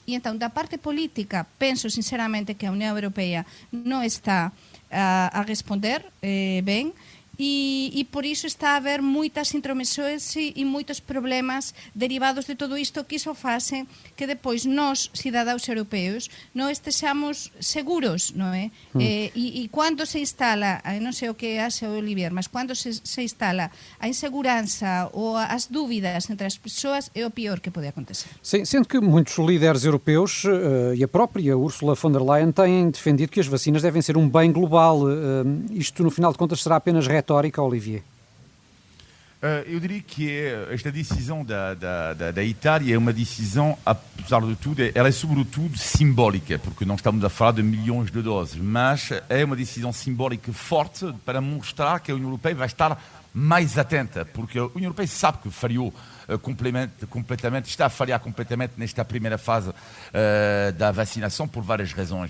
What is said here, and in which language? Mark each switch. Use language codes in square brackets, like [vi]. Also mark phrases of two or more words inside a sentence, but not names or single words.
[gl] E entón, da parte política, penso sinceramente que a Unión Europea non está a responder ben, e por iso está a haber moitas intromisións e moitos problemas derivados de todo isto, que iso fase que depois nós, cidadáns europeos, non estexamos seguros, non é? E cando se instala, non sei o que hace o Olivier, mas cando se instala a inseguranza ou as dúvidas entre as persoas, é o pior que pode acontecer. [pt] Sim, sendo que muitos líderes europeus e a própria Ursula von der Leyen têm defendido que as vacinas devem ser um bem global. Isto, no final de contas, será apenas retórica, Olivier? Eu diria que esta decisão da Itália é uma decisão, apesar de tudo, ela é sobretudo simbólica, porque não estamos a falar de milhões de doses, mas é uma decisão simbólica forte para mostrar que a União Europeia vai estar mais atenta, porque a União Europeia sabe que falhou completamente, está a falhar completamente nesta primeira fase da vacinação por várias razões.